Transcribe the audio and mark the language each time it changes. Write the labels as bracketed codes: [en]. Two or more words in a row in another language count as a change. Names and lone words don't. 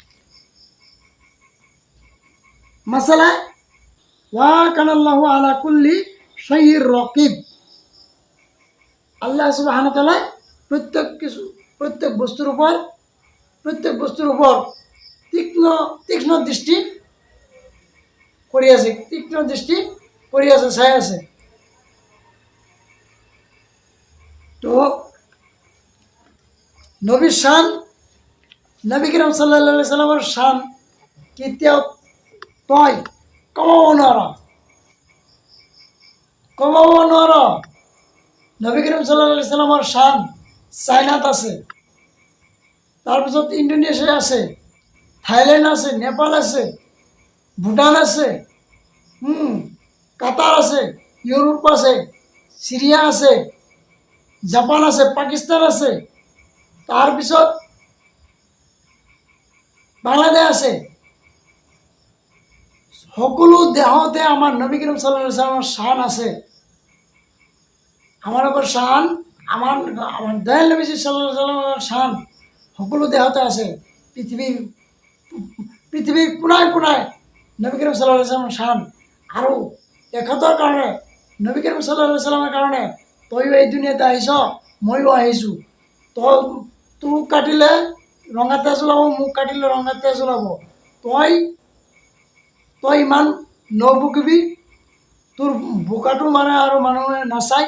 [bn] মাসালা [ar] وكان الله على كل شيء رقيبا, [bn] আল্লাহ [ar] سبحانه وتعالى [bn] প্রত্যেক বস্তুর উপর তীক্ষ্ণ দৃষ্টি করিয়াছে, ছায়া আছে। তো নবীর শান, [as] নবী করিম [ar] صلى الله عليه وسلم [as] শান কেতিয়াও তই কমাব নোৱাৰা। নবী করিম [ar] صلى الله عليه وسلم [as] শান চাইনাত আছে, তাৰপিছত ইণ্ডোনেছিয়া আছে, থাইল্যান্ড আছে, নেপাল আছে, ভুটান আছে, কাতার আছে, ইউরোপ আছে, সিরিয়া আছে, জাপান আছে, পাকিস্তান আছে, তাৰপিছত বাংলাদেশ আছে। সকলো দেহতে আমাৰ নবী করিম [ar] صلى الله عليه وسلم [as] শান আছে। [bn] আমার ওপর শান, আমার দয়াল নবী [ar] صلى الله عليه وسلم [as] শান সকলো দেহতে আছে। পৃথিৱীৰ কোনায় নবী করিম [ar] صلى الله عليه وسلم [as] শান। আৰু এখতৰ কাৰণে নবী করিম [ar] صلى الله عليه وسلم [as] কাৰণে তইও এই দুনিয়াতে আহিছ, ময়ো আহিছোঁ। তোক কাটিলে ৰঙা তেজ ওলাব, মোক কাটিলে ৰঙা তেজ ওলাব। তই ইমান নবুকিবি, তোৰ বোকাটো মানে আৰু মানুহে নাচায়।